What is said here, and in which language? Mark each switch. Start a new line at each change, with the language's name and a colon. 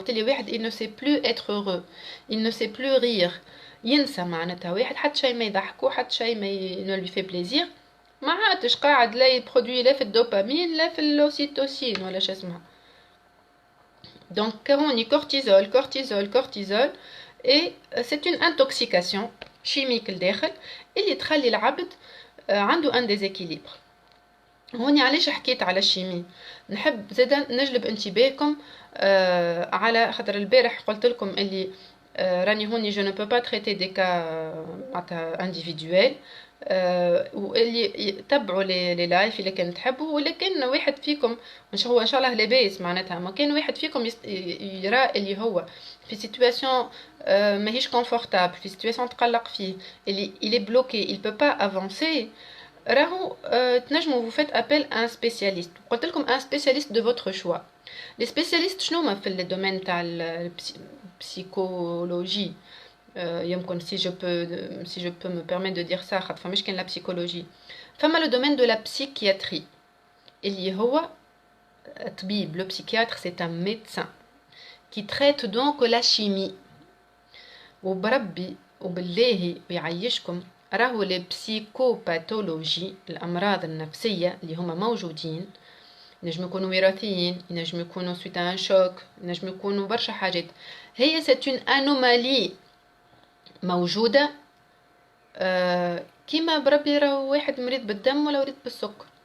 Arabic: وقت اللي واحد
French: il ne sait plus être heureux il ne sait plus rire
Arabic: ينسى معناتها واحد حتى شيء ما يضحكو حتى شيء ما
French: ne lui fait plaisir
Arabic: ما عادش قاعد لا يبرودوي لا في الدوبامين لا في الاوسيتوسين ولا شو اسمها.
French: donc
Arabic: كهوني
French: cortisol et c'est une intoxication chimique
Arabic: لداخل اللي تخلي العبد عنده
French: un déséquilibre.
Arabic: هوني علاش حكيت على الشيمي نحب زادا نجلب انتباهكم على خاطر البارح قلت لكم اللي راني هوني
French: je ne peux pas traiter des cas
Arabic: معناتها individuels واللي تبعوا لي لايف اللي كان تحبوا ولكن واحد فيكم مش هو ان شاء الله لاباس معناتها ما كان واحد فيكم يرى اللي هو في سيتوياسيون ماهيش كونفورتابل في سيتوياسيون تقلق فيه اللي
French: il est bloqué il peut pas avancer
Arabic: راهو تنجموا
French: vous faites appel à un spécialiste.
Arabic: قلت لكم
French: un spécialiste de votre choix Les spécialistes
Arabic: شنو هما في الدومين تاع البسيكولوجي يمكن
French: si je peux me permettre de dire ça
Arabic: خاطر فماش كان
French: لا psychologie فما le domaine de la psychiatrie
Arabic: اللي هو طبيب.
French: Le psychiatre c'est un médecin qui traite donc la chimie.
Arabic: وبربي وبالله ويعيشكم راهو لي بسيكوباثولوجي الأمراض النفسية اللي هما موجودين ينجموا يكونوا وراثيين ينجموا يكونوا
French: suite à un choc
Arabic: ينجموا يكونوا برشا حاجات. هي
French: c'est une anomalie
Arabic: موجودة كيما بربي راهو واحد مريض بالدم ولا مريض بالسكر.